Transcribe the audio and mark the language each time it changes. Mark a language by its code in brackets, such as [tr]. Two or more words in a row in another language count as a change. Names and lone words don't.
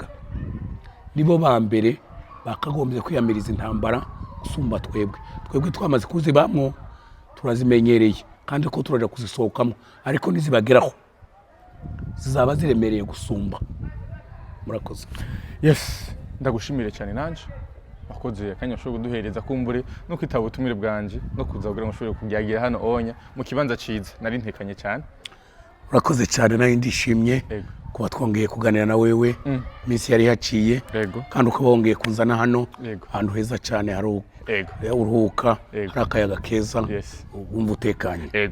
[rn] Nibo ba mbere bakagombye kwiyamiriza intambara gusumba twebwe twamaze kuzibamwo, turazimenyereye kandi ko turaje kuzisohokamo, ariko nizibageraho zizaba ziremereye gusumba. Murakoze. Yes, ndagushimire cyane nanje wakoze akanya ushobora kuduhereza kumbure no kwitaba ubutumire bwanje no kuza kugira ngo ushobore kugiyagira hano onya mu kibanza ciza. Nari ntekanye cyane. Urakoze cyane, nayo ndishimye kuba twongeye kuganira na wewe. Minsi yari haciye kandi ukaba wongeye kunzana hano ahantu heza cyane, hari uruhuka, hari akayaga keza, wumva utekanye.